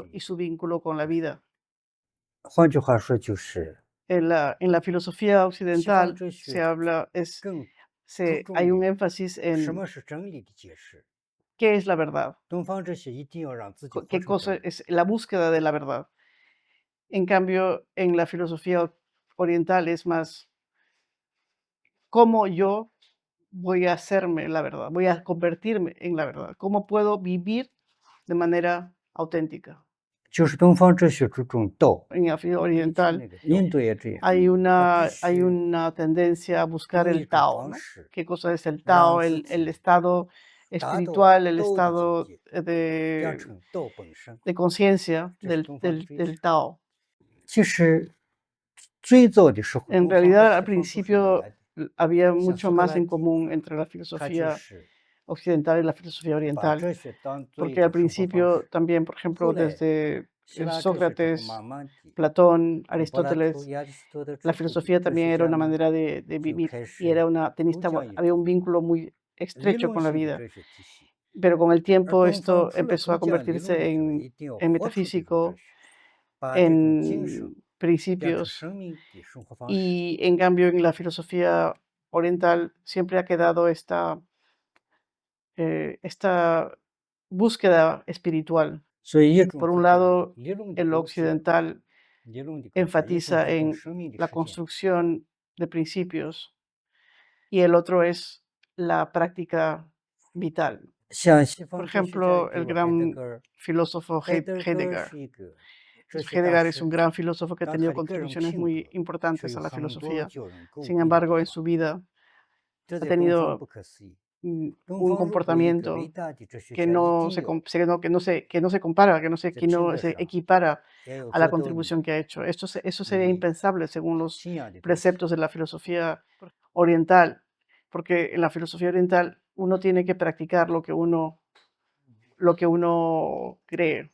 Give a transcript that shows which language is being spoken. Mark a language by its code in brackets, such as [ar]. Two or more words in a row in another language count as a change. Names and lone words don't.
[zh] 是 [es] y su vínculo con la vida. [zh] 换句话说，就是 [es] En la filosofía [zh] 西方 [es] occidental [zh] 哲 [es] se [zh] 学 [es] habla, [zh] 更注 [es] hay [zh] 重 [es] un [zh] 于 [es] énfasis [zh] 什 [es] en [zh] 么是真理的解释。 [es] qué es la verdad, [zh] 东方哲学一定要让自己活 [es] qué [zh] 出 [es] cosa [zh] 真理。 [es] es la búsqueda de la verdad. En cambio, en la filosofía oriental es más cómo yo voy a hacerme la verdad, voy a convertirme en la verdad, cómo puedo vivir de manera auténtica. [zh] 就是东方哲学注重道， [es] En la filosofía [zh] 追求 [es] oriental [zh] 那个印度也这样， [es] hay [zh] 它必须 [es] una tendencia a buscar [zh] 用一 [es] el [zh] 种 [es] Tao, [zh] 方 [es] ¿no? [zh] 式 [es] ¿Qué cosa es el [zh] 让 [es] Tao? [zh] 自 [es] El [zh] 己 [es] estado [zh] 达到 [es] espiritual, el [zh] 道的境 [es] estado [zh] 界，变成道本身。 [es] de conciencia [zh] 这是东方的追 [es] del [zh] 求。 [es] Tao. [zh] 其实最早的时候， [es] En [zh] 东方和 [es] realidad, [zh] 西 [es] al [zh] 方都是一 [es] principio [zh] 样的。 [es] había [zh] 像 [es] mucho [zh] 苏格 [es] más [zh] 拉 [es] en [zh] 底， [es] común entre la [zh] 他就 [es] filosofía [zh] 是 [es] occidental y la filosofía [zh] 把 [es] oriental, [zh] 哲学当做一 [es] porque al [zh] 种生活方 [es] principio [zh] 式。 [es] también, por ejemplo, [zh] 后来 [es] desde [zh] 希腊哲学之后， [es] Sócrates, [zh] 慢慢地 [es] Platón, [zh] 从柏拉图、 [es] Aristóteles, [zh] 亚里士多德之 [es] la [zh] 后， [es] filosofía [zh] 哲 [es] también [zh] 学 [es] era [zh] 家 [es] una [zh] 们 [es] manera de [zh] 就 [es] vivir [zh] 开 [es] y [zh] 始 [es] era [zh] 都讲一 [es] había [zh] 种 [es] un vínculo muy [zh] 理 [es] estrecho [zh] 论 [es] con la [zh] 性的 [es] vida. [zh] 哲学体系。 [es] Pero con el [zh] 而 [es] tiempo [zh] 东方 [es] esto [zh] 除了 [es] empezó a [zh] 不讲理论 [es] convertirse [zh] 的之外，一定要 [es] en [zh] 活出这种哲 [es] metafísico, [zh] 学，把这种精神 [es] en [zh] 变成 [es] principios, [zh] 生命的生活方式。 [es] y en cambio en la filosofía oriental siempre ha quedado esta búsqueda espiritual. [zh] 所以一种 [es] Por [zh] 注 [es] un [zh] 重 [es] lado, [zh] 理论的 [es] el [zh] 构建， [es] occidental [zh] 理论的构建，一种 [es] enfatiza [zh] 注重 [es] en [zh] 生命的 [es] la [zh] 实践。 [es] construcción de principios y el otro es la práctica vital. [zh] 像西 [es] Por [zh] 方哲学家 [es] ejemplo, [zh] 比 [es] el [zh] 如海德 [es] gran [zh] 格尔， [es] filósofo [zh] 海德格尔 [es] Heidegger. [zh] 是一个哲学大 [es] Heidegger es [zh] 师， [es] un gran filósofo que ha [zh] 但 [es] tenido [zh] 他的个人 [es] contribuciones [zh] 品 [es] muy [zh] 格 [es] importantes [zh] 是 [es] a [zh] 有 [es] la [zh] 很多 [es] filosofía. [zh] 叫人诟 [es] Sin [zh] 病的 [es] embargo, [zh] 地 [es] en [zh] 方， [es] su vida [zh] 这 [es] ha [zh] 在东方 [es] tenido [zh] 不可思议。 [es] un comportamiento que no se, que no se compara, que no se equipara a la contribución que ha hecho. Eso sería impensable según los preceptos de la filosofía oriental, porque en la filosofía oriental uno tiene que practicar lo que uno cree.